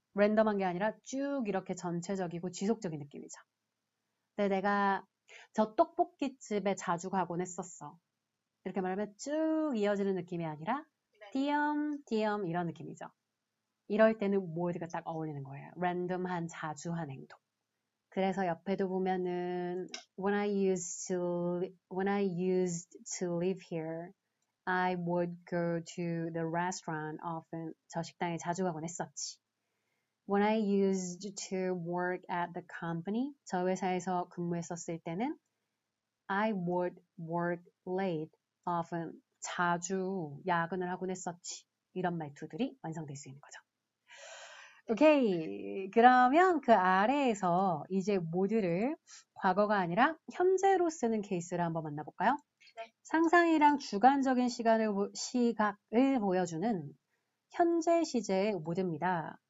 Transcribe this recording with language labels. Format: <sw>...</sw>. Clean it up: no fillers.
<ko>랜덤한 게 아니라 쭉 이렇게 전체적이고 지속적인 느낌이죠. 근데 내가 저 떡볶이집에 자주 가곤 했었어. 이렇게 말하면 쭉 이어지는 느낌이 아니라 띄엄띄엄 이런 느낌이죠. 이럴 때는 word가 딱 어울리는 거예요. 랜덤한 자주한 행동. 그래서 옆에도 보면은</ko> <en>when I used to live here, I would go to the restaurant often.</en> <ko>저 식당에 자주 가곤 했었지.</ko> <en>When I used to work at the company,</en> <ko>저 회사에서 근무했었을 때는</ko> <en>I would work late often.</en> <ko>자주 야근을 하곤 했었지. 이런 말투들이 완성될 수 있는 거죠. 오케이. 그러면 그 아래에서 이제 모두를 과거가 아니라 현재로 쓰는 케이스를 한번 만나볼까요? 네. 상상이랑 주관적인 시각을 보여주는 현재 시제의 모드입니다.</ko>